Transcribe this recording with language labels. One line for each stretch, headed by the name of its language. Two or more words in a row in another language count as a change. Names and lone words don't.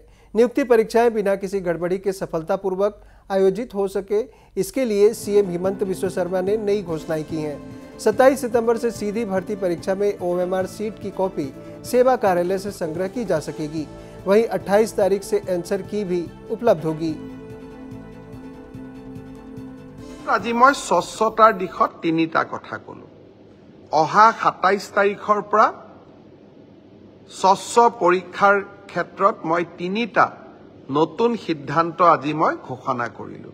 Hindi: नियुक्ति परीक्षाएं बिना किसी गड़बड़ी के सफलतापूर्वक आयोजित हो सके, इसके लिए सीएम हिमंत बिस्वा शर्मा ने नई घोषणाएं की हैं। 27 सितंबर से सीधी भर्ती परीक्षा में OMR सीट की कॉपी सेवा कार्यालय से संग्रह की जा सकेगी। वहीं 28 तारीख से आंसर की भी उपलब्ध होगी।
Assamese: আজি মই স্বচ্ছতাৰ দিশত তিনিটা কথা কলো। অহা 27 তাৰিখৰ পৰা স্বচ্ছ পৰীক্ষাৰ ক্ষেত্ৰত মই তিনিটা নতুন সিদ্ধান্ত আজি মই ঘোষণা কৰিলো।